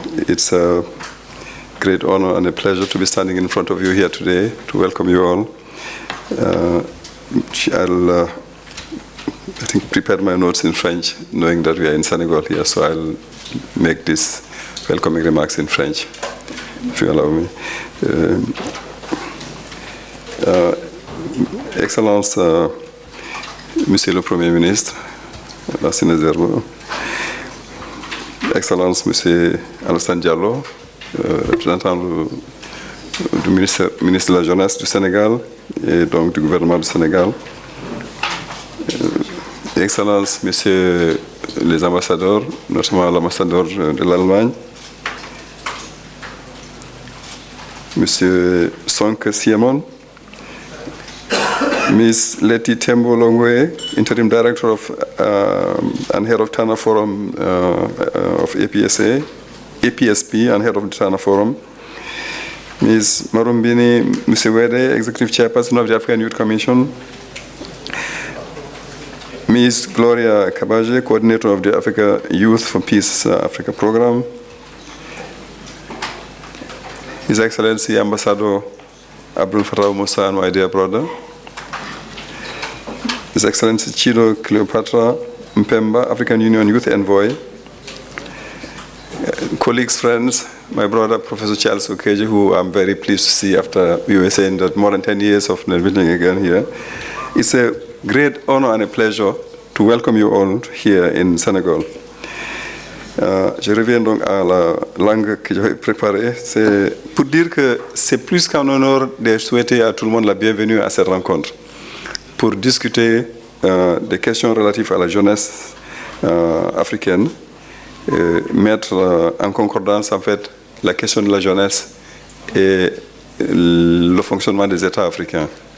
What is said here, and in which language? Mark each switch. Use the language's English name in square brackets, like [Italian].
[English] It's a great honor and a pleasure to be standing in front of you here today to welcome you all. I'll, I think, prepare my notes in French, knowing that we are in Senegal here, so I'll make these welcoming remarks in French, if you allow me. [French] Excellence, Monsieur le Premier ministre, Lassina Zerbo, Excellence, Monsieur Alassane Diallo, représentant du ministre de la Jeunesse du Sénégal et donc du gouvernement du Sénégal, Excellence, Messieurs les ambassadeurs, notamment l'ambassadeur de l'Allemagne, Monsieur Sonke Siemon, Ms. [English] Letty Tembo Longwe, Interim Director of and Head of Tana Forum of APSP and Head of the Tana Forum, Ms. Marumbini Musewede, Executive Chairperson of the African Youth Commission, Ms. Gloria Kabaje, Coordinator of the Africa Youth for Peace Africa Program, His Excellency Ambassador Abdul Fattah Musa, my dear brother, His Excellency Chido Cleopatra Mpemba, African Union Youth Envoy, colleagues, friends, my brother Professor Charles Okeji, who I'm very pleased to see after we were saying that more than 10 years of meeting again here. It's a great honor and a pleasure to welcome you all here in Senegal. [French] Je reviens donc à la langue que j'avais préparée. C'est pour dire que c'est plus qu'un honneur de souhaiter à tout le monde la bienvenue à cette rencontre, pour discuter des questions relatives à la jeunesse africaine, mettre en concordance en fait la question de la jeunesse et le fonctionnement des États africains.